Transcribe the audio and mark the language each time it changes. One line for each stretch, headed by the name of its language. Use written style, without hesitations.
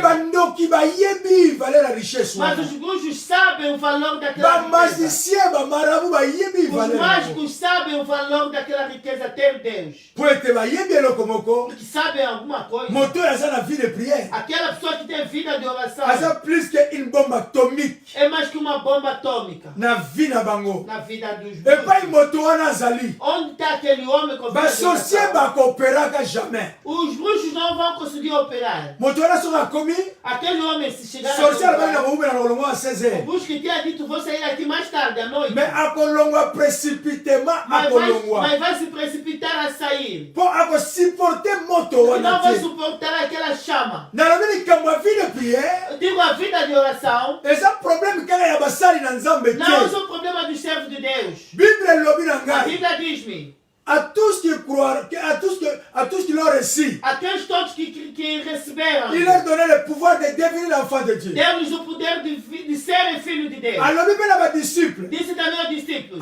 Lingala: bandoki bayebi valer ya richesse
Portuguese: Mas
Lingala: wana
Portuguese: os gujos sabem o valor daquela riqueza.
Lingala: bamagicien bamarabu bayebi
Portuguese: Os
Lingala: valer yango
Portuguese: mágicos sabem o valor daquela riqueza ter Deus.
Lingala: po ete bayebi eloko moko
Portuguese: Porque sabem alguma coisa.
Lingala: moto oyo aza na vie de prière
Portuguese: Aquela pessoa que tem vida de oração
French: aza plus que une bombe atomique
Portuguese: é mais que uma bomba atômica
Lingala: na vie na bango
Portuguese: na vida dos
Lingala: epai
Portuguese: bruxos.
Lingala: moto wana azali
Portuguese: Onde está aquele homem com vida de
Lingala: basorcier
Portuguese: oração?
Lingala: bakooperaka jamais
Portuguese: Os bruxos não vão conseguir operar.
Lingala: moto wana soki akomi
Portuguese: Aquele homem, se chegar
Lingala: sorcier alobaki na
Portuguese: a
Lingala: moumela na kolongwa ya 16
Portuguese: o
French: heures
Portuguese: bruxo que tinha dito, vou sair aqui mais tarde, à noite.
Lingala: mais akolongwa précipitement akolongwa
Portuguese: Mas vai se precipitar a sair.
Lingala: mpo akosupporte moto
Portuguese: E
Lingala: wana
Portuguese: não vai
Lingala: te
Portuguese: suportar aquela chama.
Lingala: nalobi likambo ya vie de prière
Portuguese: Eu digo, a vida de oração
Lingala: eza problème kaka ya basali na nzambe
Portuguese: não é
Lingala: te
Portuguese: só o problema dos servos de Deus.
Lingala: bible elobi na
Portuguese: A
Lingala: ngai
Portuguese: Bíblia diz-me,
French: à tous qui croient, à tous qui l'ont reçu,
Portuguese: aqueles todos que receberam,
French: il leur donnait le pouvoir de devenir l'enfant de Dieu.
Portuguese: deu-lhes o poder de serem filhos de Deus.
French: Alors, Bible a des disciples,
Portuguese: Disse também aos discípulos,